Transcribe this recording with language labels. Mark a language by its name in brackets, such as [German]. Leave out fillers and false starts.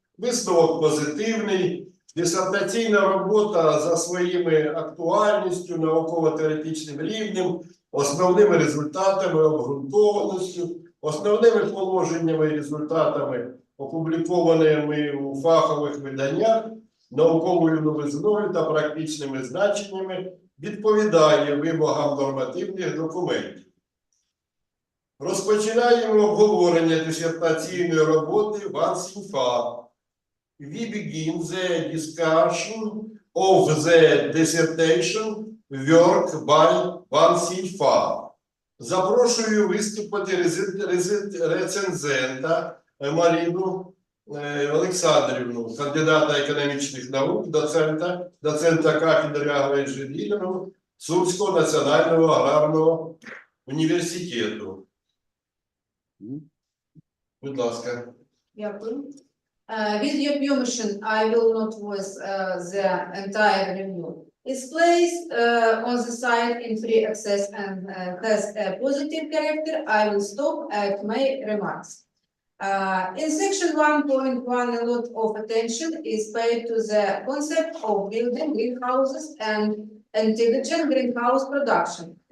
[Ukrainian] Висновок позитивний. Дисертаційна робота за своїми актуальністю, науково-теоретичним рівнем, основними результатами, обґрунтованістю, основними положеннями і результатами, опублікованими у фахових виданнях, науковою новизною та практичними значеннями, відповідає вимогам нормативних документів. Розпочинаємо обговорення дисертаційної роботи Ван СІНЬФА. [English] We begin the discussion of the dissertation work by Ван СІНьФа. [Ukrainian] Запрошую виступити рецензента Марину Олександрівну, кандидата економічних наук, доцента кафедри агроінженерінгу Сумського національного аграрного університету. Будь ласка. Дякую. [English] With your permission, I will not voice the entire review. It's placed on the site in free access and has a positive character. I will stop at my remarks. In section 1.1, a lot of attention is paid to the concept of building greenhouses and intelligent greenhouse production.